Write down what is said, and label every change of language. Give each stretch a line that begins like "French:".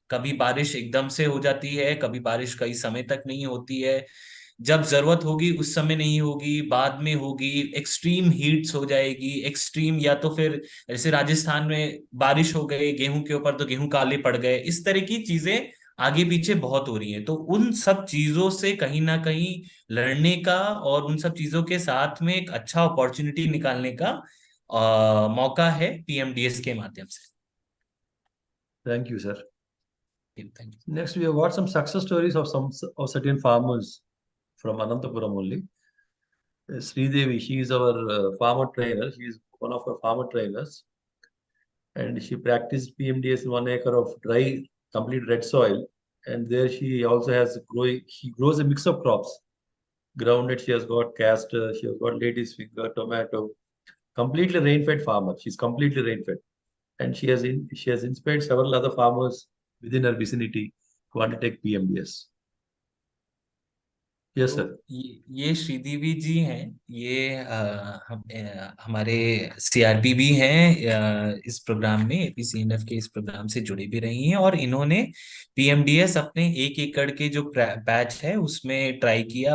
Hindi: कभी बारिश एकदम से हो जाती है, कभी बारिश कई समय तक नहीं होती है, जब जरूरत होगी उस समय नहीं होगी, बाद में होगी, एक्सट्रीम हीट्स हो जाएगी, एक्सट्रीम, या तो फिर जैसे राजस्थान में बारिश हो गई गेहूं के ऊपर तो गेहूं काले पड़ गए, इस तरह की चीजें आगे पीछे बहुत हो रही हैं। तो उन सब चीजों से कहीं ना कहीं लड़ने का और उन सब चीजों के साथ में एक अच्छा अपॉर्चुनिटी निकालने का मौका है पीएमडीएस के माध्यम से।
English: Thank you, sir. Thank Next, we have got some success stories of some of certain farmers from Anantapuram only. Sridevi, she is our farmer trainer. She is one of our farmer trainers, and she practiced PMDS in 1 acre of dry, complete red soil. And there she also has growing. She grows a mix of crops. Groundnut, she has got castor, she has got lady's finger, tomato. Completely rain-fed farmer. She's completely rain-fed, and she has inspired several other farmers within her vicinity who want to take PMDS. Yes, sir.
Hindi: तो ये श्रीदेवी जी हैं, ये हमारे CRP भी हैं, इस programme में, एपीसीएनएफ के इस प्रोग्राम से जुड़ी भी रही हैं, और इन्होंने पीएमडीएस अपने 1 एकड़ के जो पैच है उसमें ट्राई किया।